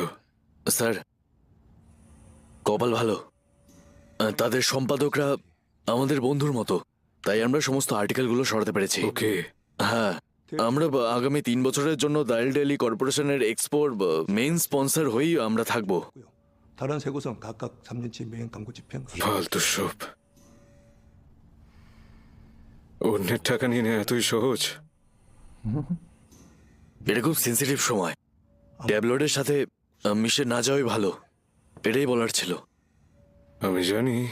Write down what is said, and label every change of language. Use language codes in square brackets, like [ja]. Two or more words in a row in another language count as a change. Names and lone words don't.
[bn] স্যার, কপাল ভালো। তাদের সম্পাদকরা আমাদের বন্ধুর মতো, তাই আমরা সমস্ত আর্টিকেলগুলো সরাতে পেরেছি। ওকে, হ্যাঁ, আমরা আগামী 3 বছরের জন্য দাইল ডেইলি কর্পোরেশনের এক্সপোর মেইন স্পন্সর হয়েই আমরা থাকবো। [ko] 다른 세 곳은 각각 3년치 매연 광고 집행 [bn] ফালতু সব। অন্যের টাকা নিয়ে নেওয়া এতই সহজ? এটা খুব সেন্সিটিভ সময়, ট্যাবলয়েডের সাথে মিশে না যাওয়াই ভালো, এটাই বলার ছিল। আমি জানি।